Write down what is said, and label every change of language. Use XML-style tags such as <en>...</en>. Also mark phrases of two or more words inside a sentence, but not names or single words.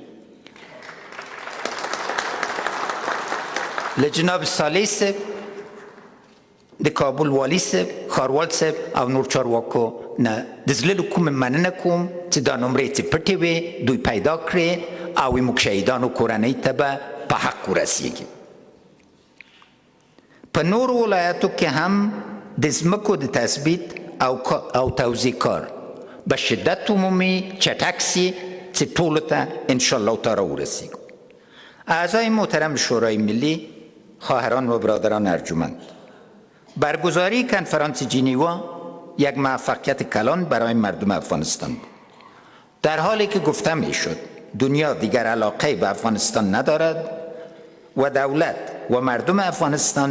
<ps>له جناب صالح صاحب، د کابل والي صاحب، ښاروال صاحب او نور چارواکو نه د زړه له کومې مننه کوم چې دا نمرې چې پټې وې دوی پیدا کړې او موږ شهیدانو کورنۍ ته به په حق ورسیږي. په نورو ولایاتو کې هم د ځمکو د تثبیت او توزیع کار به شدت عمومي چټک سي چې ټولو ته</ps> <ar>انشاءالله تعالی</ar> <ps>ورسیږي.</ps> <fa>اعضای محترم شورای ملی، خواهران و برادران ارجمند، برگزاری کنفرانس جنیوا یک موفقیت کلان برای مردم افغانستان بود. در حالی که گفته میشد دنیا دیگر علاقه به افغانستان ندارد و دولت و مردم افغانستان</fa>